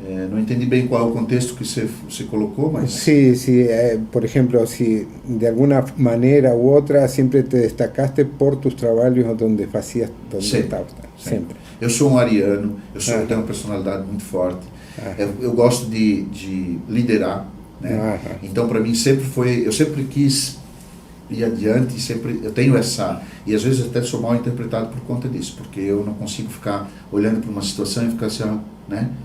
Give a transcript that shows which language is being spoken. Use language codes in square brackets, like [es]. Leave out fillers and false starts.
[pt] Não entendi bem qual é o contexto que você colocou, mas... [es] Sí, por ejemplo, si de alguna manera u otra siempre te destacaste por tus trabajos donde hacías, donde estabas, sempre. [pt] Eu sou um ariano, eu tenho uma personalidade muito forte, eu gosto de liderar, né? Então para mim eu sempre quis ir adiante, eu tenho essa, e às vezes até sou mal interpretado por conta disso, porque eu não consigo ficar olhando para uma situação e ficar assim, né?